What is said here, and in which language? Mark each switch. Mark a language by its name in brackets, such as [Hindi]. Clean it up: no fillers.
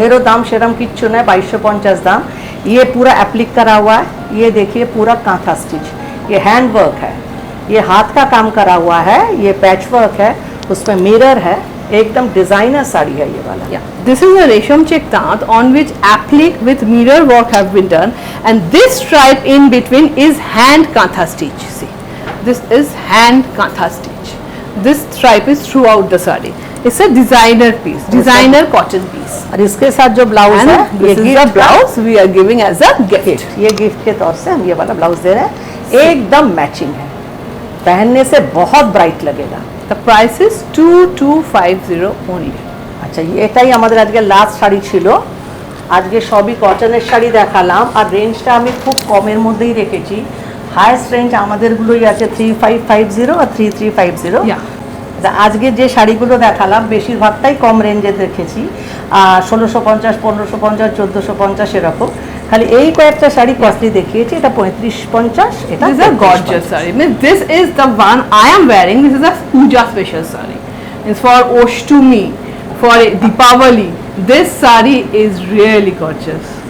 [Bangla] এরও দাম সেরকম কিচ্ছু নয়, 2250 दाम। [Hindi] ये पूरा एप्लिक करा हुआ है, ये देखिए पूरा कांथा स्टिच, ये हैंड वर्क है, ये हाथ का काम करा हुआ है, ये पैच वर्क है, उसमें मिरर है, एकदम डिजाइनर साड़ी है ये वाला। [English] Yeah, this is a resham check taat on which applique with mirror work have been done, and this stripe in between is hand kantha stitch. See, this is hand kantha stitch. This stripe is throughout the sari. It's a designer piece, designer cotton piece. [Hindi] और इसके साथ जो blouse [English] And [Hindi] है, [English] this is the [Hindi] gift का- [English] blouse we are giving as a gift. [Hindi] ये gift के तौर से हम ये वाला ब्लाउज दे रहे हैं, एकदम मैचिंग है, पहनने से बहुत ब्राइट लगेगा। [English] The price is 2250 only. [Bangla] আচ্ছা, এটাই আমাদের আজকে লাস্ট শাড়ি ছিল। আজকে সবই কটনের শাড়ি দেখালাম, আর রেঞ্জটা আমি খুব কমের মধ্যেই রেখেছি। হাইয়েস্ট রেঞ্জ আমাদেরগুলোই আছে 3550 আর 3350। [English] Yeah. [Bangla] আজকে যে শাড়িগুলো দেখালাম বেশিরভাগটাই কম রেঞ্জে দেখেছি, 1650, 1550, 1450 এরকম। খালি এই কয়েকটা শাড়ি কস্টলি দেখিয়েছি, এটা 3550, এটা [English] This is a gorgeous saree. Means this is the one I am wearing. This is a puja special saree. It's for Oshtumi, for Deepavali. This saree is really gorgeous.